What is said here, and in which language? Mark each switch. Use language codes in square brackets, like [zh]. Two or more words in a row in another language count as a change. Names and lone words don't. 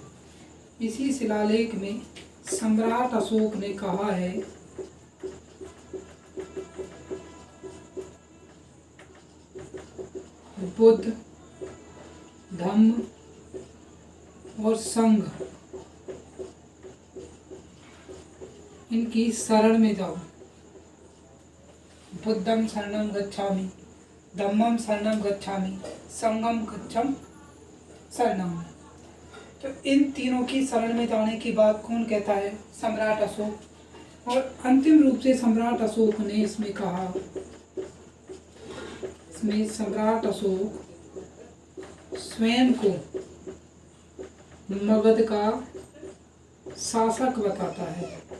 [hi] इसी शिलालेख में सम्राट अशोक ने कहा है बुद्ध, धम्म और संघ इनकी शरण में जाओ। [pi] बुद्धम शरणम गच्छामि, धम्मम शरणम गच्छामि, संघम गच्छम शरणम। [hi] तो इन तीनों की शरण में जाने की बात कौन कहता है, सम्राट अशोक। और अंतिम रूप से सम्राट अशोक ने इसमें कहा, इसमें सम्राट अशोक स्वयं को मगध का शासक बताता है।